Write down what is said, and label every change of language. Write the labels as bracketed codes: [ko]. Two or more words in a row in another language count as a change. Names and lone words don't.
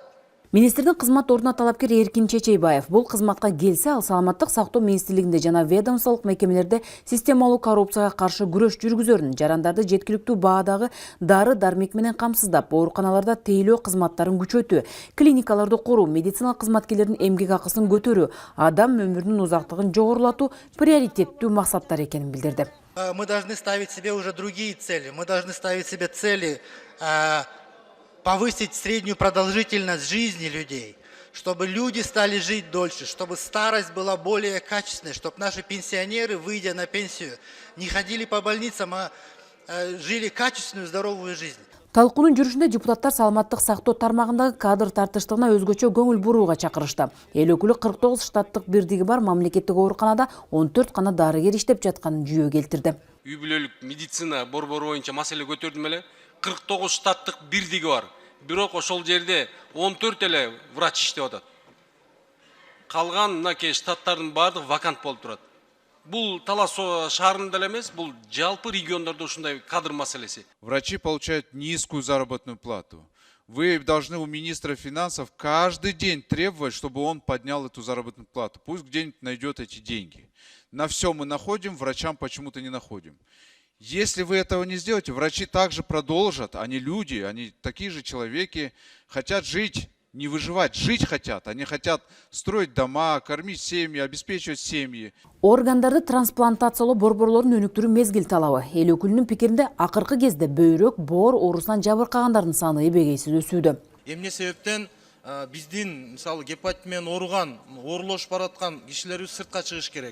[ky] Министрдин кызмат ордуна талапкер Эркин Чечейбаев бул кызматка келсе, ал саламаттык сактоо министрлигинде жана ведомстволук мекемелерде системалуу коррупцияга каршы күрөш жүргүзөрүн, жарандарды жеткиликтүү баадагы дары-дармек менен камсыздап, ооруканаларда тейлөө кызматтарын күчөтүү, клиникаларды куруу, медициналык кызматкерлердин эмгек акысын көтөрүү, адам өмүрүнүн узактыгын жогорулатуу приоритеттүү максаттар экенин билдирди. [ru] Мы должны ставить себе уже другие цели. Мы должны ставить себе цели повысить среднюю продолжительность жизни людей, чтобы люди стали жить дольше, чтобы старость была более качественной, чтобы наши пенсионеры, выйдя на пенсию, не ходили по больницам, а жили качественную, здоровую жизнь. [ky] Талкуунун жүрүшүндө депутаттар саламаттык сактоо тармагындагы кадр тартыштыгына өзгөчө көңүл бурууга чакырышты. Эл өкүлү 49 штаттык бирдиги бар мамлекеттик ооруканада 14 гана дарыгер иштеп жатканын жүйө келтирди. Үй бүлөлүк медицина борбору боюнча маселе көтөрдүм эле. 49 штаттык бирдиги бар. Бирок ошол жерде 14 эле врач иштеп атат. Калган мынакей штаттардын баардыгы вакант болуп турат. Бул Талас шаарында эле эмес, бул жалпы региондордо ушундай кадр маселеси. [ru] Врачи получают низкую заработную плату. Вы должны у министра финансов каждый день требовать, чтобы он поднял эту заработную плату. Пусть где-нибудь найдет эти деньги. На все мы находим, врачам почему-то не находим. Если вы этого не сделаете, врачи также продолжат, они люди, они такие же человеки, хотят жить, не выживать, жить хотят. Они хотят строить дома, кормить семьи, обеспечивать семьи. [ky] Органдарды трансплантациялоо борборлордун өнүктүрүү мезгил талабы. Эл өкүлүнүн пикиринде акыркы кезде бөйрөк, боор оорусунан жабыркагандардын саны эбегейсиз өсүүдө. Эмне себептен биздин мисалы гепатит менен ооруган, оорулошуп бараткан кишилерибиз сыртка чыгыш керек.